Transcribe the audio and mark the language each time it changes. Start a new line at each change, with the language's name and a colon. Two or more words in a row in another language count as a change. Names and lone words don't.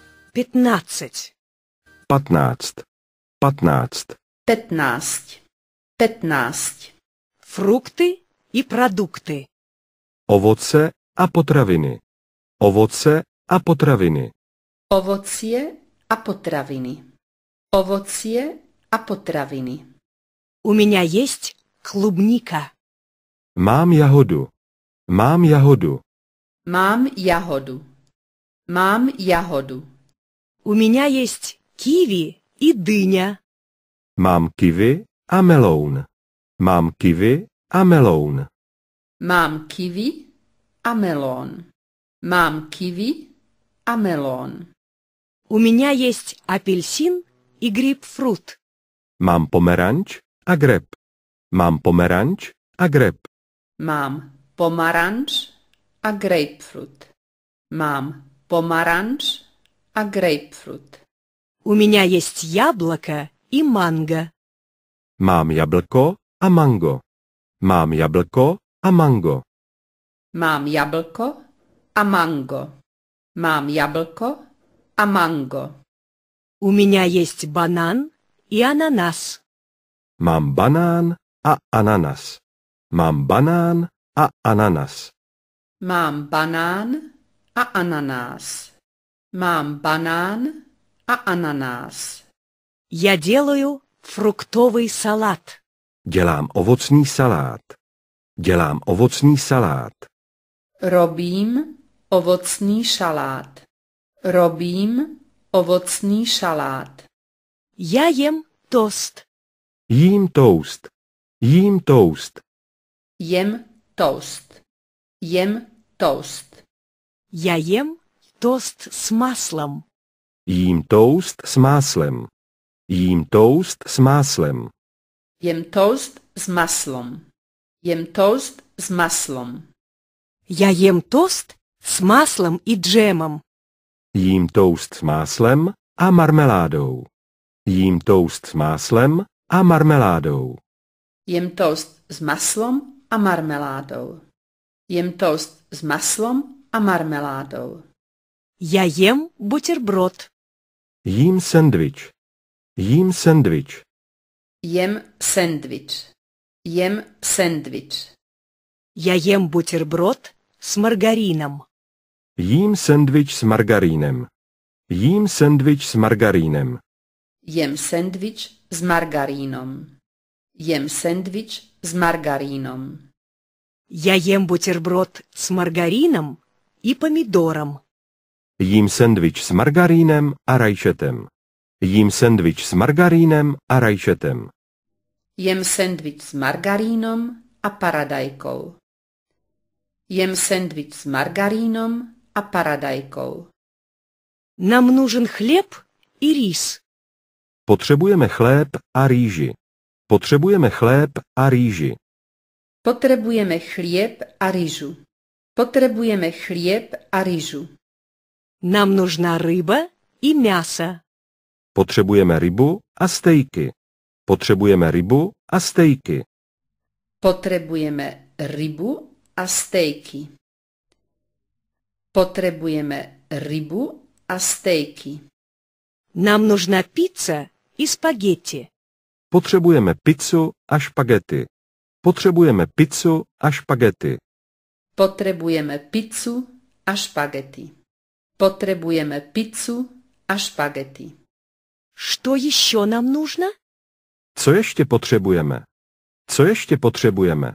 Russian: 15. 15. 15. 15. 15. Фрукты и продукты.
Czech: Ovoce a potraviny. Ovoce a potraviny.
Slovak: Ovocie a potraviny. Ovocie a potraviny.
Russian: У меня есть клубника.
Czech: Mám jahodu. Mám jahodu.
Slovak: Mám jahodu. Mám jahodu.
Russian: У меня есть киви и дыня.
Czech: Mám kiwi a meloun. Mám kiwi a meloun.
Slovak: Mám kiwi a melón. Mám kiwi a melón.
Russian: У меня есть апельсин и грейпфрут.
Czech: Mám pomeranč a greb. Mám pomeranč a greb.
Slovak: Mám pomaranč a grapefruit. Mám pomaranč a grapefruit.
Russian: У меня есть яблоко и манго.
Czech: Mám jablko a mango. Mám jablko a mango.
Slovak: Mám jablko a mango. Mám jablko a mango.
Russian: У меня есть банан и ананас.
Czech: Mám banán a ananas. Mám banán a ananas.
Slovak: Mám banán a ananás. Mám banán a ananás.
Russian: Я делаю фруктовый салат.
Czech: Dělám ovocný salát. Dělám ovocný salát.
Slovak: Robím ovocný šalát. Robím ovocný šalát.
Russian: Я ем тост.
Czech: Jím toast. Jím toast.
Slovak: Jem toast. Jem toast.
Russian: Я ем тост с маслом.
Czech: Jím toast s máslem. Jím toast s máslem.
Slovak: Jem toast s maslom. Jem toast s maslom.
Russian: Я ем тост с маслом и джемом.
Czech: Jím toast s máslem a marmeládou. Jím toast s máslem a marmeládou.
Slovak: Jem toast s maslom a marmeládou. Jem toast s maslom a marmeládou.
Russian: Я ем бутерброд.
Czech: Jím sendvič. Jím sendvič.
Slovak: Jem sendvič. Jem sendvič.
Russian: Я ем бутерброд с маргарином.
Czech: Jím sendvič s margarínem. Jím sendvič s margarínem.
Slovak: Jem sendvič s margarínom. Jem sendvič s margarínom.
Russian: Я ем бутерброд с маргарином и помидором.
Czech: Jím sendvič s margarínem a rajčetem. Jím sendvič s margarínem a rajčetem.
Slovak: Jem sendvič s margarínom a paradajkou. Jem sendvič s margarínom a paradajkou.
Russian: Нам нужен хлеб и рис.
Czech: Potřebujeme chléb a rýži. Potřebujeme chléb a rýži.
Slovak: Potrebujeme chlieb a ryžu. Potrebujeme chlieb a ryžu.
Russian: Нам нужна рыба и мясо.
Czech: Potřebujeme rybu a stejky. Potřebujeme rybu a stejky.
Slovak: Potrebujeme rybu a stejky. Potrebujeme rybu a stejky.
Russian: Нам нужна пицца и спагетти.
Czech: Potřebujeme pizzu a špagety. Potřebujeme pizzu a špagety.
Slovak: Potrebujeme pizzu a špagety. Potrebujeme pizzu a špagety.
Russian: Что еще нам нужно?
Czech: Co ještě potřebujeme? Co ještě potřebujeme?